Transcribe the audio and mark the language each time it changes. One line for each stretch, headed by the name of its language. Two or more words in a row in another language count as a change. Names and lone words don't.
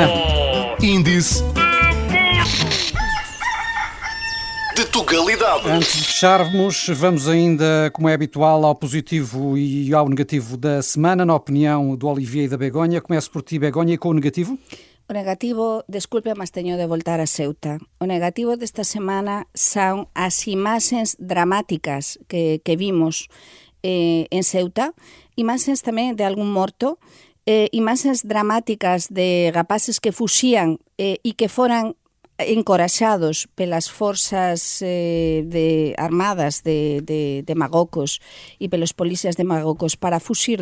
Portuguese: Índice de Tugalidade. Antes de fecharmos, vamos ainda, como é habitual, ao positivo e ao negativo da semana, na opinião do Olivier e da Begonha. Começo por ti, Begonha, e com o negativo?
Galician: O negativo, desculpe, mas teño de voltar a Ceuta. O negativo desta semana son as imaxes dramáticas que vimos en Ceuta, imaxes tamén de algún morto, imaxes dramáticas de rapaces que fuxían e que foran encoraxados pelas forzas armadas de Marrocos e pelos policías de Marrocos para fuxir